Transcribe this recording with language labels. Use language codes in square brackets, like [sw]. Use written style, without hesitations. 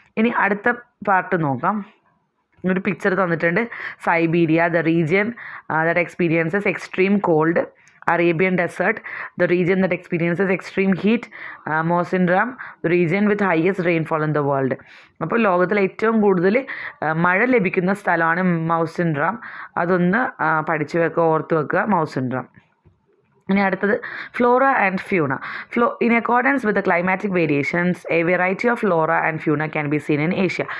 [ml] ഇനി അടുത്ത പാർട്ട് നോക്കാം. ഒരു പിക്ചർ തന്നിട്ടുണ്ട്. [en] Siberia, the region that experiences extreme cold. Arabian Desert, the region that experiences extreme heat. Mawsynram, the region with highest rainfall in the world. [ml] അപ്പോൾ ലോകത്തിൽ ഏറ്റവും കൂടുതൽ മഴ ലഭിക്കുന്ന സ്ഥലമാണ് മൗസിൻഡ്രാം. അതൊന്ന് പഠിച്ചു വെക്കുക, ഓർത്ത് വെക്കുക, മൗസിൻഡ്രാം. ഇനി അടുത്തത് Flora and ഫ്യൂണ. [en] In accordance with the climatic variations a variety of flora and fauna can be seen in Asia.